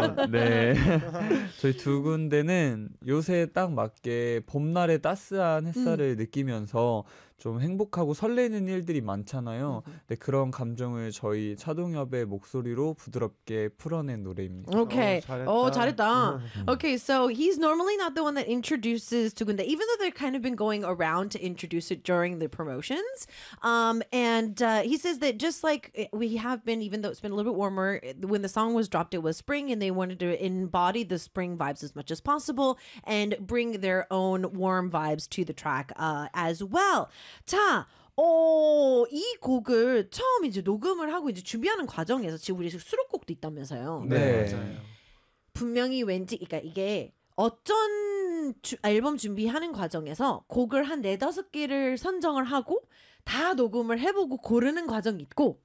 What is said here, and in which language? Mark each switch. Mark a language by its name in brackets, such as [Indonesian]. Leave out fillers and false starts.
[Korean] 네. 저희 두 군데는 요새 딱 맞게 봄날의 따스한 햇살을 느끼면서 좀 행복하고 설레는 일들이 많잖아요. 근데 그런 감정을 저희 차동엽의 목소리로 부드럽게 풀어낸 노래입니다. 오케이. 잘했다. [English] Okay, so he's normally not the one that introduces 두 군데, even though they've kind of been going around to introduce it during the promotions. He says that just like we have been, even though it's been a little bit warmer, when the song was dropped, it was spring, and they wanted to embody the spring vibes as much as possible and bring their own warm vibes to the track as well. [Korean] 자, 이 곡을 처음 이제 녹음을 하고 이제 준비하는 과정에서 지금 우리 수록곡도 있다면서요. 네, 맞아요. 분명히 왠지, 그러니까 이게 어떤 앨범 준비하는 과정에서 곡을 한 네다섯 개를 선정을 하고 다 녹음을 해보고 고르는 과정이 있고,